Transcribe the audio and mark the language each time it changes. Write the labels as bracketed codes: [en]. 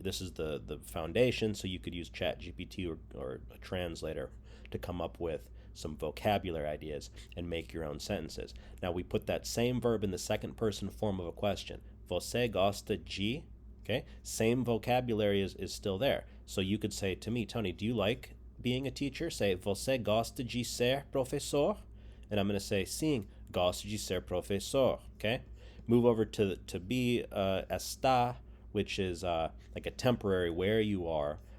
[en] This is the foundation, so you could use ChatGPT or a translator to come up with some vocabulary ideas and make your own sentences. Now we put that same verb in the second person form of a question. [pt] Você gosta de? [en] Okay, same vocabulary is still there. So you could say to me, Tony, do you like being a teacher? Say, [pt] você gosta de ser professor? [en] And I'm going to say, [pt] sim, gosto de ser professor. [en] Okay, move over to be está, which is like a temporary where you are.